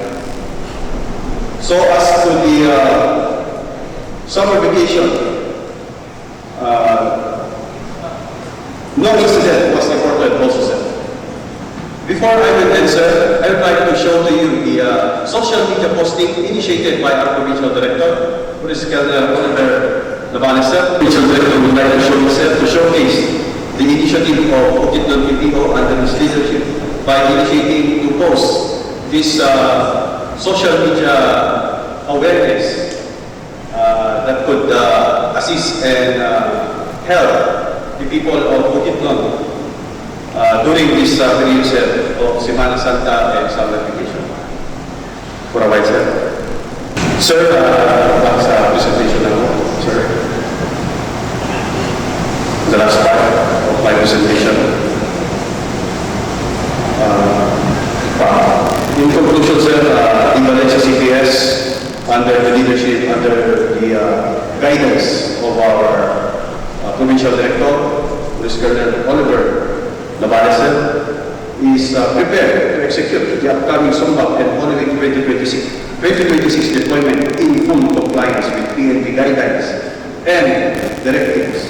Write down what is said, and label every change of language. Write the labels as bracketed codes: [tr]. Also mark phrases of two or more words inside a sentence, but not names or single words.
[en] So as to the summer vacation, no incident was reported also, sir. Before I will answer, I would like to show to you the social media posting initiated by our provincial director, Police Colonel Oliver Labanes, sir. Provincial director would like to show himself to showcase the initiative of Bukidnon PPO under his leadership by initiating to post this social media awareness that could assist and help the people of Bukidnon during this period of Semana Santa and summer vacation. For a while, sir. Sir, back sa presentation na mo, sir. The last part of my presentation. In conclusion, sir, the Valencia CPS, under the leadership, under the guidance of our provincial director, Police Colonel Oliver Labanes, is prepared to execute the upcoming SOMBAC and Holy Week 2026 deployment in full compliance with PNP guidelines and directives.